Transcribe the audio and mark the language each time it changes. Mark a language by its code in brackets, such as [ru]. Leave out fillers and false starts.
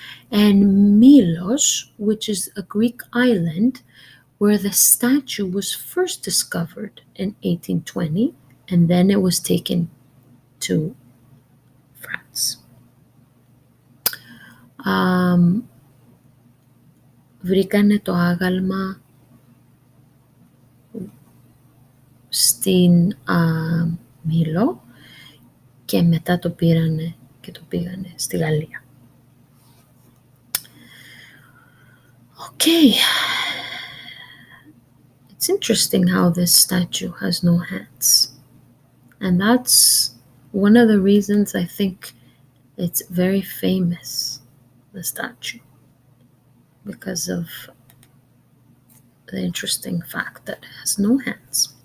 [en] and Milos, which is a Greek island where the statue was first discovered in 1820, and then it was taken to France. [el] Βρήκανε το άγαλμα στην Μήλο και μετά το πήρανε και το πήγανε στη Γαλλία. [en] Okay, it's interesting how this statue has no hands. And that's one of the reasons I think it's very famous, the statue, because of the interesting fact that it has no hands.